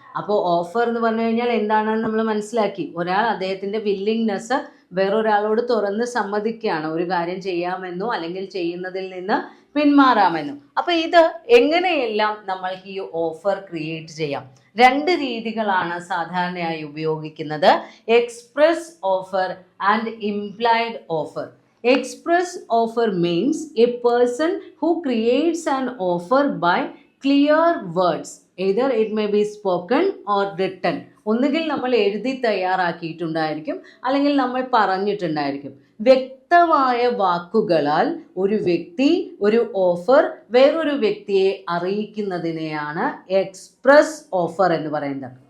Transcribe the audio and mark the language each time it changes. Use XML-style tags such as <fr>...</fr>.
<ml>അപ്പോൾ ഓഫർ എന്ന് പറഞ്ഞു കഴിഞ്ഞാൽ എന്താണെന്ന് നമ്മൾ മനസ്സിലാക്കി. ഒരാൾ അദ്ദേഹത്തിൻ്റെ വില്ലിങ്നെസ് വേറൊരാളോട് തുറന്ന് സമ്മതിക്കുകയാണ്, ഒരു കാര്യം ചെയ്യാമെന്നോ അല്ലെങ്കിൽ ചെയ്യുന്നതിൽ നിന്ന് പിന്മാറാമെന്നോ. അപ്പോൾ ഇത് എങ്ങനെയെല്ലാം നമ്മൾക്ക് ഈ ഓഫർ ക്രിയേറ്റ് ചെയ്യാം? 2 രീതികളാണ് സാധാരണയായി ഉപയോഗിക്കുന്നത്.</ml> <en>Express offer and implied offer. Express offer means a person who creates an offer by clear words. Either it may be spoken or written.</en> <ml>ഒന്നുകിൽ നമ്മൾ എഴുതി തയ്യാറാക്കിയിട്ടുണ്ടായിരിക്കും, അല്ലെങ്കിൽ നമ്മൾ പറഞ്ഞിട്ടുണ്ടായിരിക്കും. വ്യക്തമായ വാക്കുകളാൽ ഒരു വ്യക്തി ഒരു ഓഫർ വേറൊരു വ്യക്തിയെ അറിയിക്കുന്നതിനെയാണ് എക്സ്പ്രസ് ഓഫർ എന്ന് പറയുന്നത്.</ml>